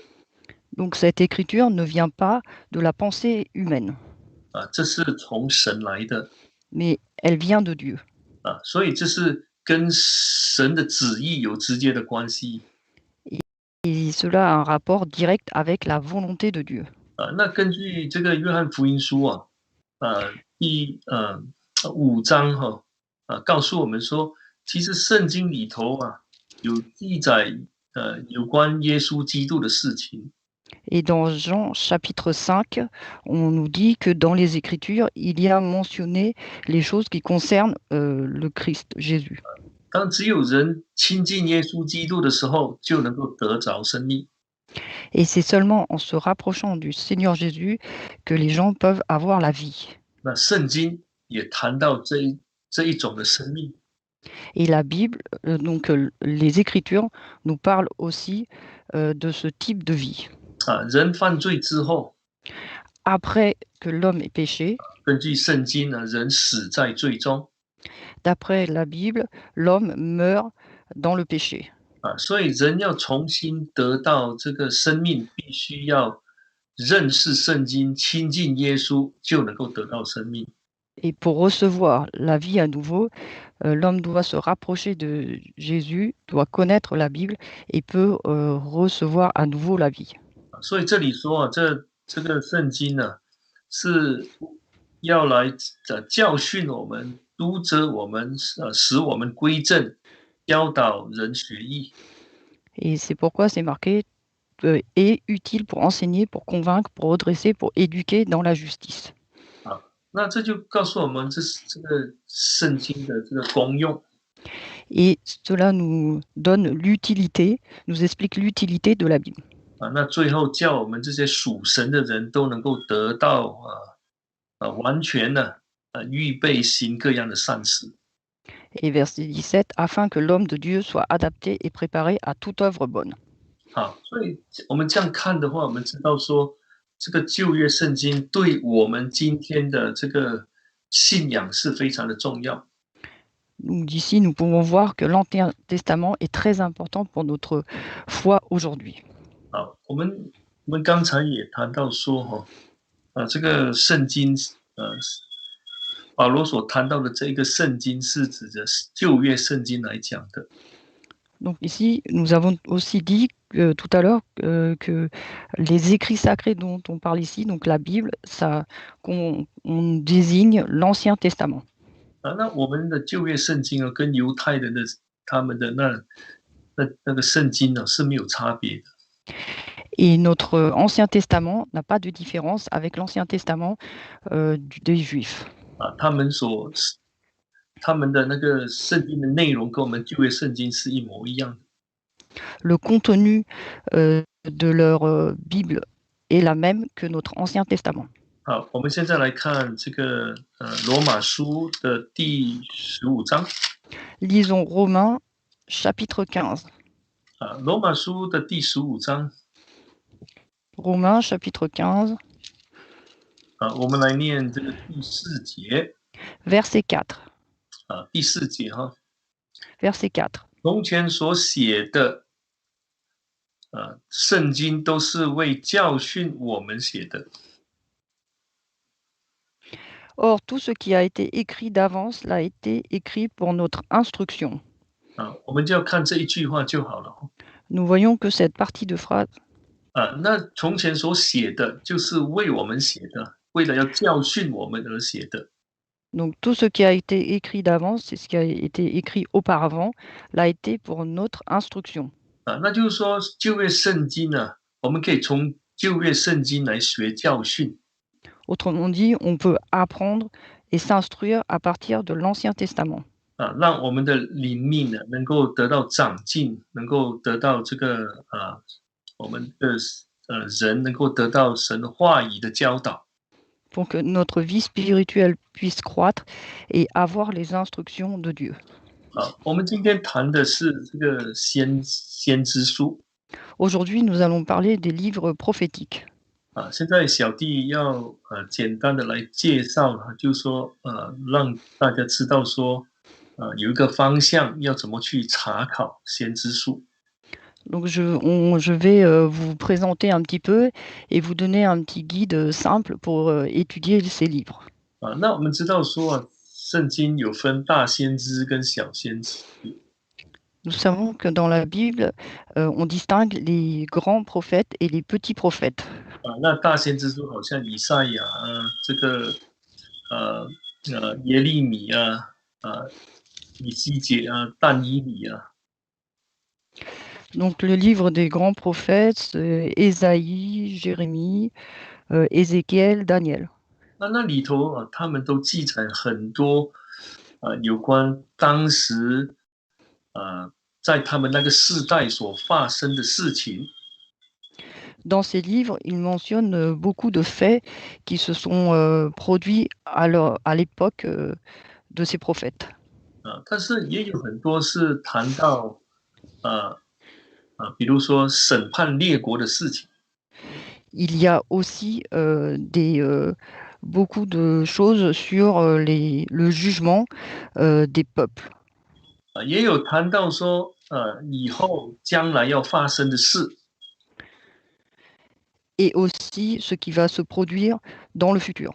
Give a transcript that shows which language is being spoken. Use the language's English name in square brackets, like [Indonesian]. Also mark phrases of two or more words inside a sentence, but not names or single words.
[French] Donc, cette écriture ne vient pas de la pensée humaine, [Chinese] 这是从神来的。 [French] mais elle vient de Dieu. [Chinese] 所以这是跟神的旨意有直接的关系。 [French] Et cela a un rapport direct avec la volonté de Dieu. [Chinese] 那根据这个约翰福音书第5章告诉我们说，其实圣经里头有记载有关耶稣基督的事情。 [French] Et dans Jean chapitre 5, on nous dit que dans les Écritures, il y a mentionné les choses qui concernent le Christ, Jésus. [Chinese] 当只有人亲近耶稣基督的时候，就能够得着生命。 [French] Et c'est seulement en se rapprochant du Seigneur Jésus que les gens peuvent avoir la vie. [Chinese] 那圣经也谈到这一种的生命。 [French] Et la Bible, donc les Écritures, nous parlent aussi de ce type de vie. [Chinese] 人犯罪之后， [French] Après que l'homme ait péché, [Chinese] 根据圣经呢，人死在罪中。 [French] d'après la Bible, l'homme meurt dans le péché. [Chinese] 所以人要重新得到这个生命，必须要认识圣经，亲近耶稣，就能够得到生命。 [French] Et pour recevoir la vie à nouveau, l'homme doit se rapprocher de Jésus, doit connaître la Bible et peut recevoir à nouveau la vie. [Chinese] 所以这里说这个圣经呢，是要来教训我们、督责我们、使我们归正、教导人学艺。 [French] Et c'est pourquoi c'est marqué est utile pour enseigner, pour convaincre, pour redresser, pour éduquer dans la justice. [Chinese] 那这就告诉我们这个圣经的这个功用。 [French] Et cela nous donne l'utilité, nous explique l'utilité de la Bible. [Chinese] 那最后叫我们这些属神的人都能够得到完全的预备行各样的善事。 [French] Et verset 17, afin que l'homme de Dieu soit adapté et préparé à toute œuvre bonne. [Chinese] 好，所以我们这样看的话，我们知道说， 这个旧约圣经对我们今天的这个信仰是非常的重要。 [French] Donc d'ici, nous pouvons voir que l'Ancien Testament est très important pour notre foi aujourd'hui. [Chinese] 啊，我们刚才也谈到说这个圣经，保罗所谈到的这个圣经是指的旧约圣经来讲的。 [French] Donc ici, nous avons aussi dit tout à l'heure que les écrits sacrés dont on parle ici, donc la Bible, ça, on désigne l'Ancien Testament. [Chinese] 那我们的旧约圣经啊，跟犹太人的他们的那个圣经呢是没有差别的。 [French] Et notre Ancien Testament n'a pas de différence avec l'Ancien Testament des Juifs. [Chinese] 他们的那个圣经的内容跟我们旧约圣经是一模一样的。 [French] Le contenu de leur Bible est la même que notre Ancien Testament. [Chinese] 好，我们现在来看这个罗马书的第15章。 [French] Lisons Romains chapitre 15. [Chinese] 罗马书的第15章。 [French] Romains chapitre 15. [Chinese] 我们来念这个第4节。 [French] Verset 4. [Chinese] 第4节哈。 [French] Verset 4. [Chinese] 从前所写的圣经都是为教训我们写的。 [French] Or, tout ce qui a été écrit d'avance l'a été écrit pour notre instruction. [Chinese] 我们就要看这一句话就好了。 [French] Nous voyons que cette partie de phrase. [Chinese] 那从前所写的就是为我们写的，为了要教训我们而写的。 [French] Donc, tout ce qui a été écrit d'avance, c'est ce qui a été écrit auparavant, l'a été pour notre instruction. [Chinese] 那就是说旧约圣经呢，我们可以从旧约圣经来学教训。 [French] Autrement dit, on peut apprendre et s'instruire à partir de l'Ancien Testament. [Chinese] 让我们的灵命呢能够得到长进，能够得到这个我们的人能够得到神话语的教导。 [French] Pour que notre vie spirituelle puisse croître et avoir les instructions de Dieu. [Chinese] 我们今天谈的是这个先知书。 [French] Aujourd'hui, nous allons parler des livres prophétiques. [Chinese] 现在小弟要简单的来介绍，就是说让大家知道说有一个方向要怎么去查考先知书。 [French] Donc je vais vous présenter un petit peu et vous donner un petit guide simple pour étudier ces livres. [Chinese] 那我们知道说圣经有分大先知跟小先知。 [French] Nous savons que dans la Bible, on distingue les grands prophètes et les petits prophètes. [Chinese] 那大先知书好像以赛亚这个耶利米以西结但以理 [French] Donc le livre des grands prophètes, c'est Ésaïe, Jérémie, Ézéchiel, Daniel. [Chinese] 那里头他们都记载很多有关当时在他们那个世代所发生的事情。 [French] Dans ces livres, il mentionne beaucoup de faits qui se sont produits à l'époque de ces prophètes. [Chinese] 但是也有很多是谈到比如说审判列国的事情。 [French] Il y a aussi beaucoup de choses sur le jugement des peuples. [Chinese] 也有谈到说以后将来要发生的事。 [French] Et aussi ce qui va se produire dans le futur.